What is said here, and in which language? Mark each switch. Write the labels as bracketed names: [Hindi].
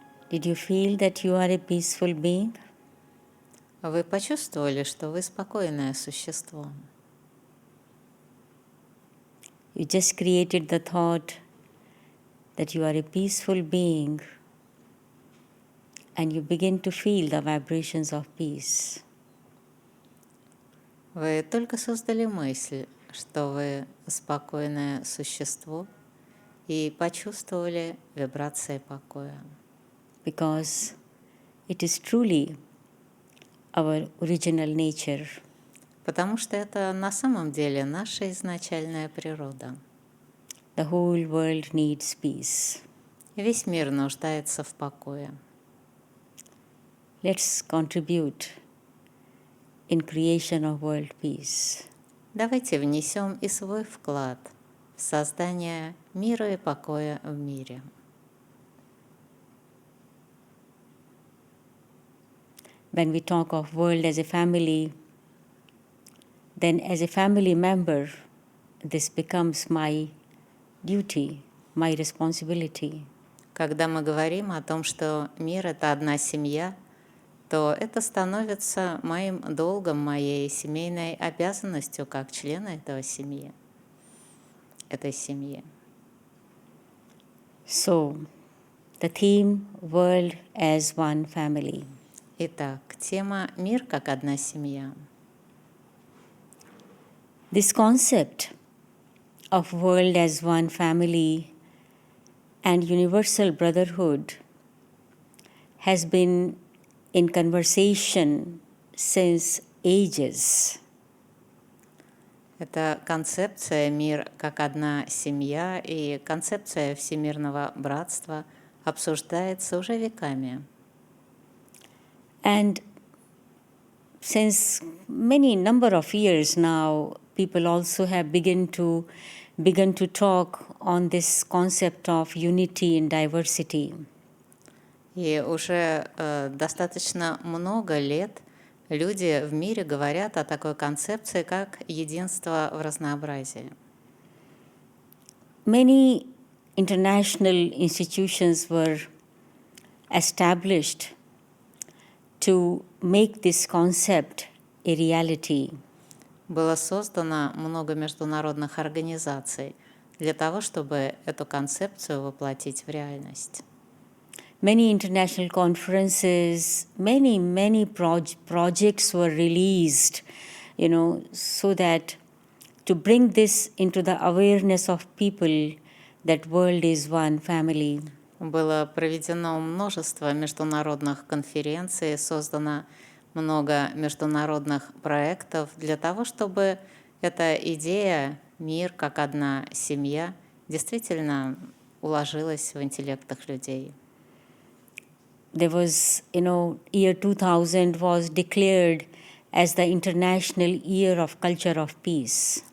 [English] Did you feel that you are a peaceful being? [Russian] Вы почувствовали, что вы спокойное существо? [English] You just created the thought that you are a peaceful being, and you begin to feel the vibrations of peace. [Russian] Вы только создали мысль, что вы спокойное существо, и почувствовали вибрации покоя. [English] Because it is truly our original nature. [Russian] Потому что это на самом деле наша изначальная природа. [English] The whole world needs peace. [Russian] Весь мир нуждается в покое. [English] Let's contribute in creation of world peace. [Russian] Давайте внесем и свой вклад в создание мира и покоя в мире. [English] When we talk of world as a family, then as a family member, this becomes my duty, my responsibility. [Russian] Когда мы говорим о том, что мир — это одна семья, то это становится моим долгом, моей семейной обязанностью как члена этой семьи. [English] So, the theme world as one family. [Russian] Итак, тема «Мир как одна семья». [English] This concept of world as one family and universal brotherhood has been in conversation since ages. [Russian] Это концепция «Мир как одна семья» и концепция всемирного братства обсуждается уже веками. [English] And since many number of years now, people also have begun to talk on this concept of unity in diversity. [Russian] И уже достаточно много лет люди в мире говорят о такой концепции, как единство в разнообразии. [English] Many international institutions were established to make this concept a reality. [Russian] Было создано много международных организаций для того, чтобы эту концепцию воплотить в реальность. [English] Many international conferences, many projects were released, so that to bring this into the awareness of people that world is one family. [Russian] Было проведено множество международных конференций, создано много международных проектов для того, чтобы эта идея «мир как одна семья» действительно уложилась в интеллектах людей. [English] There was, year 2000 was declared as the International Year of Culture of Peace.